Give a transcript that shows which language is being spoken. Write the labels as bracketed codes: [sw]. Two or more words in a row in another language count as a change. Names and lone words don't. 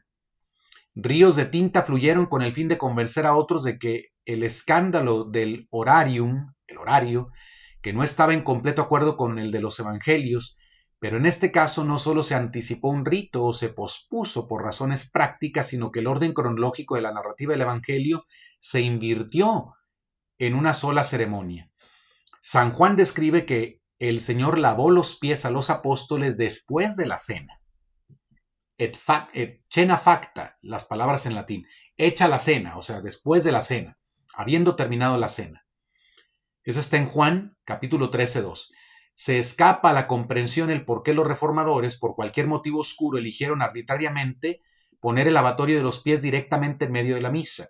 [es] Ríos de tinta fluyeron con el fin de convencer a otros de que el escándalo del horarium, el horario, que no estaba en completo acuerdo con el de los evangelios, pero en este caso no solo se anticipó un rito o se pospuso por razones prácticas, sino que el orden cronológico de la narrativa del evangelio se invirtió en una sola ceremonia. San Juan describe que el Señor lavó los pies a los apóstoles después de la cena. [la] Et cena facta, [es] las palabras en latín, hecha la cena, o sea, después de la cena, habiendo terminado la cena. Eso está en Juan, capítulo 13:2. Se escapa a la comprensión el por qué los reformadores, por cualquier motivo oscuro, eligieron arbitrariamente poner el lavatorio de los pies directamente en medio de la misa.